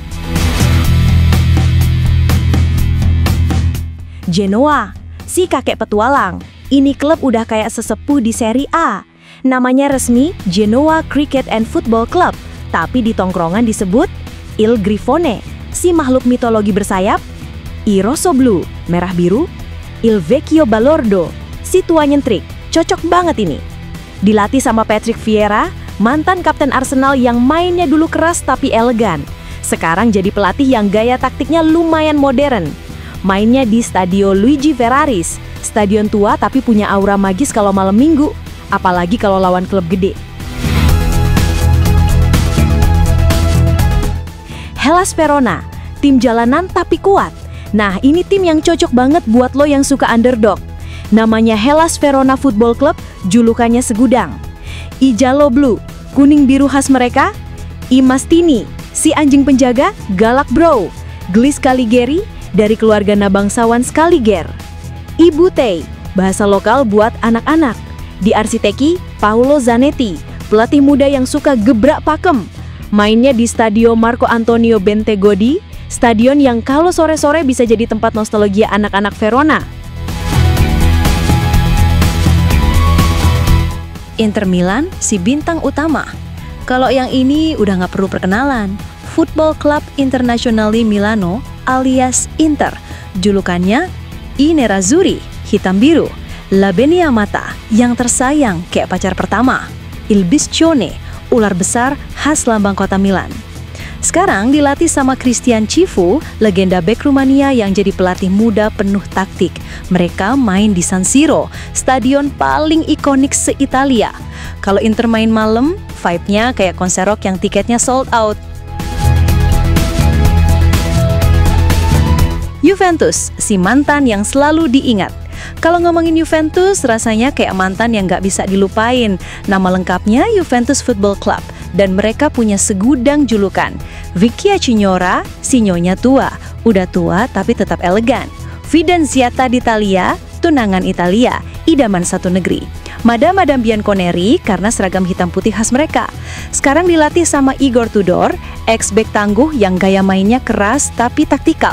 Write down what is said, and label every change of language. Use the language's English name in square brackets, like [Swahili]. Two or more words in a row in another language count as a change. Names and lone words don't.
[Indonesian] Genoa, si kakek petualang. Ini klub udah kayak sesepuh di Serie A. Namanya resmi Genoa Cricket and Football Club, tapi di tongkrongan disebut Il Grifone, si makhluk mitologi bersayap. I Rosso Blu, merah biru. Il Vecchio Balordo, si tua nyentrik. Cocok banget ini. Dilatih sama Patrick Vieira, mantan kapten Arsenal yang mainnya dulu keras tapi elegan. Sekarang jadi pelatih yang gaya taktiknya lumayan modern. Mainnya di Stadio Luigi Ferraris, stadion tua tapi punya aura magis kalau malam minggu, apalagi kalau lawan klub gede. Hellas Verona, tim jalanan tapi kuat. Nah, ini tim yang cocok banget buat lo yang suka underdog. Namanya Hellas Verona Football Club, julukannya segudang. I Giallo Blu, kuning biru khas mereka. I Mastini, si anjing penjaga, galak bro. Gli Scaligeri, dari keluarga nabangsawan Scaliger. I Buttei, bahasa lokal buat anak-anak. Diarsiteki Paolo Zanetti, pelatih muda yang suka gebrak pakem. Mainnya di Stadio Marco Antonio Bentegodi, stadion yang kalau sore-sore bisa jadi tempat nostalgia anak-anak Verona. Inter Milan, si bintang utama. Kalau yang ini udah nggak perlu perkenalan. Football Club Internazionale Milano alias Inter. Julukannya I Nerazzurri, hitam biru. La Beniamata, yang tersayang kayak pacar pertama. Il Biscione, ular besar khas lambang kota Milan. Sekarang dilatih sama Christian Cifu, legenda bek Rumania yang jadi pelatih muda penuh taktik. Mereka main di San Siro, stadion paling ikonik se-Italia. Kalau Inter main malam, vibe-nya kayak konser rock yang tiketnya [English] sold out. [Indonesian] Juventus, si mantan yang selalu diingat. Kalau ngomongin Juventus, rasanya kayak mantan yang gak bisa dilupain. Nama lengkapnya Juventus Football Club, dan mereka punya segudang julukan. Vecchia Signora, sinyonya tua. Udah tua tapi tetap elegan. Fidanziata d'Italia, tunangan Italia, idaman satu negeri. Madame Bianconeri karena seragam hitam putih khas mereka. Sekarang dilatih sama Igor Tudor, ex-bek tangguh yang gaya mainnya keras tapi taktikal.